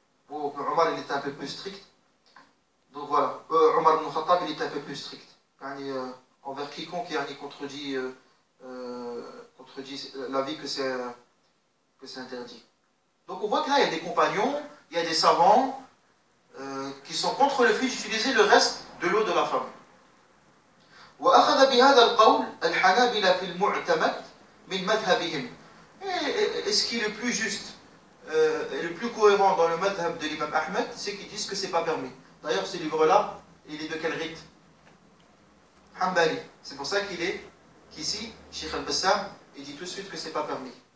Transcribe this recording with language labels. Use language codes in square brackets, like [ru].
[fr] Omar, il était un peu plus strict. Donc voilà, Omar ibn Khattab, il était un peu plus strict. Envers quiconque contredit l'avis que c'est interdit. Donc on voit que là, il y a des compagnons, il y a des savants qui sont contre le fait d'utiliser le reste de l'eau de la femme. [ar] وأخذ بهذا القول الحنابلة في المعتمد من مذهبهم. [fr] Et ce qui est le plus juste et le plus cohérent dans le madhab de l'imam Ahmed, c'est qu'ils disent que c'est pas permis. D'ailleurs, ce livre-là, il est de quel rite? Hanbali. C'est pour ça qu'ici, Sheikh al-Bassam, il dit tout de suite que c'est pas permis.